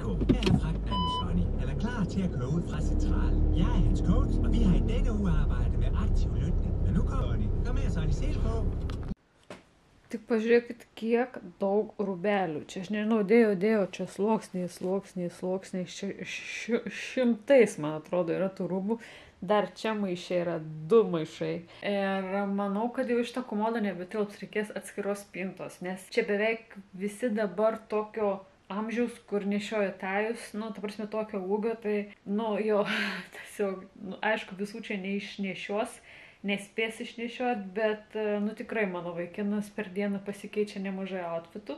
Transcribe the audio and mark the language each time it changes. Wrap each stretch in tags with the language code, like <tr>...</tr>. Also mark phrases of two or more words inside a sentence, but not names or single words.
<da>Her er fragtmanden Sonny. Han er klar til at køre ud fra centralen. Jeg er hans coach, og vi har i denne uge arbejdet med aktiv lytning. Men nu kommer Sonny. Kom her, Sonny, sil på.</da> <lt>Tik pažiūrėkit, kiek daug rūbelių. Čia aš nežinau, dėjau, čia sluoksniai, šimtais, man atrodo, yra tų rūbų. Dar čia maišai yra 2 maišai. Ir manau, kad jau iš to komodo nebetilps, reikės atskiros spintos, nes čia beveik visi dabar tokio amžiaus, kur nešioja tajus, ta prasme tokio ūgio, tai, jo, tiesiog, aišku, visų čia neišnešios, nespės išnešiot, bet, tikrai mano vaikinas per dieną pasikeičia nemažai outfitų.</lt>